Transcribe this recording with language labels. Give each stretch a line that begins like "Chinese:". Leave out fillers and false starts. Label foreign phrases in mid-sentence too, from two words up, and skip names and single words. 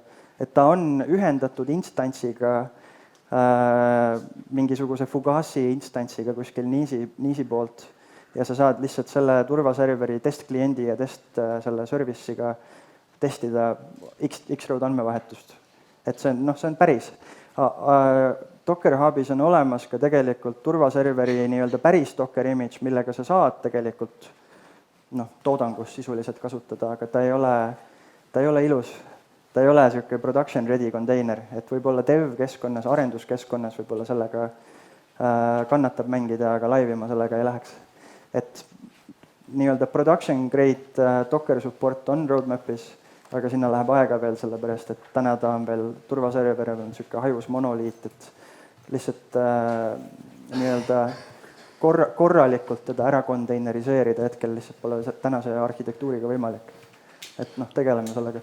Estonian: Et ta on ühendatud instantsiga, mingisuguse Fugazi instantsiga kuskil Niisi poolt, ja sa saad lihtsalt selle turvaserveri testkliendi ja selle service'iga testida X-Road andmevahetust. Et see on päris. Docker Hubis on olemas ka tegelikult turvaserveri nii-öelda päris Docker image, millega sa saad tegelikult toodangus sisuliselt kasutada, aga ta ei ole ilus. Ta ei ole selline
English: production ready container,
Estonian: et võib-olla dev-keskkonnas, arenduskeskkonnas võib-olla sellega kannatab mängida, aga live ma sellega ei läheks. Et nii-öelda
English: production grade Docker support
Estonian: on roadmapis, aga sinna läheb aega veel sellepärast, et täna ta on veel turvaserver on selline hajus monoliit, et lihtsalt nii-öelda korralikult teda ära konteineriseerida hetkel lihtsalt pole tänase arhitektuuriga võimalik. Et tegeleme sellega.